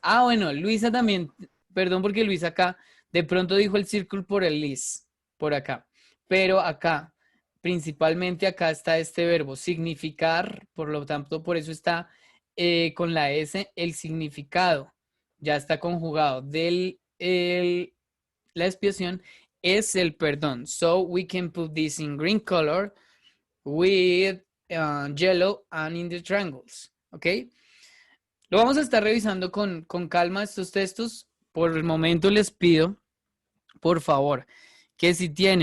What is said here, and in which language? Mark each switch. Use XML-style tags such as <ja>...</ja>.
<es>Ah, bueno, Luisa también, perdón porque Luisa acá de pronto dijo el círculo por el is, por acá. Pero acá, principalmente acá está este verbo, significar, por lo tanto, por eso está con la S, el significado ya está conjugado la expiación es el perdón.</es> <en>So we can put this in green color with yellow and in the triangles. ¿Ok?</en> <es>Lo vamos a estar revisando con calma estos textos. Por el momento les pido, por favor, que si tienen</es>